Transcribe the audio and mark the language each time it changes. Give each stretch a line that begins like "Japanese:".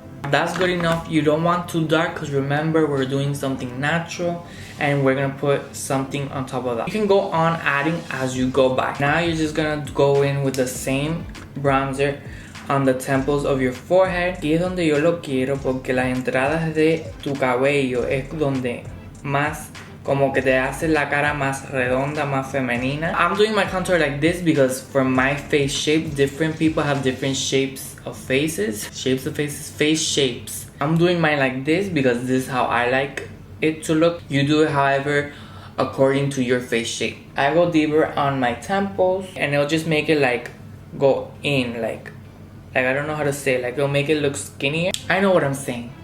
English: That's good enough. You don't want too dark, because remember, we're doing something natural and we're gonna put something on top of that. You can go on adding as you go by. Now you're just gonna go in with the same bronzer on the temples of your forehead.
Spanish: Aquí es donde yo lo quiero, porque las entradas de tu cabello es donde más como que te hace la cara más redonda, más femenina.
English: I'm doing my contour like this because for my face shape, different people have different shapes of faces. Face shapes. I'm doing mine like this because this is how I like it to look. You do it however according to your face shape. I go deeper on my temples, and it'll just make it like go in, like I don't know how to say it. Like it'll make it look skinnier. I know what I'm saying.